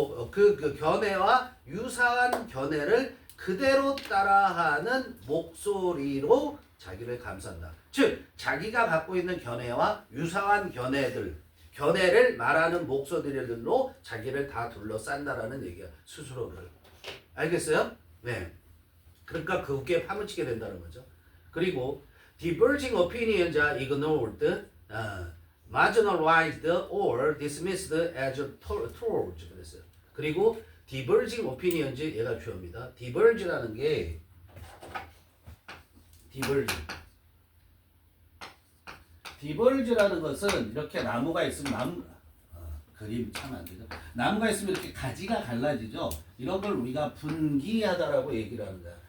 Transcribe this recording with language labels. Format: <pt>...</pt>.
<ko>그 견해와 유사한 견해를 그대로 따라하는 목소리로 자기를 감싼다. 즉 자기가 갖고 있는 견해와 유사한 견해를 말하는 목소리들로 자기를 다 둘러싼다라는 얘기야. 스스로를. 알겠어요? 네. 그러니까 그게 파묻히게 된다는 거죠. 그리고</ko> <en>diverging opinions are ignored, marginalized or dismissed as truths</en> <ko>그랬어요. 그리고</ko> <en>diverging opinions</en> <ko>얘가 주어입니다. diverge라는 게 diverge라는 것은 이렇게 나무가 있으면 그림 참 안 되죠. 나무가 있으면 이렇게 가지가 갈라지죠. 이런 걸 우리가 분기하다라고 얘기를 하는 거야.</ko>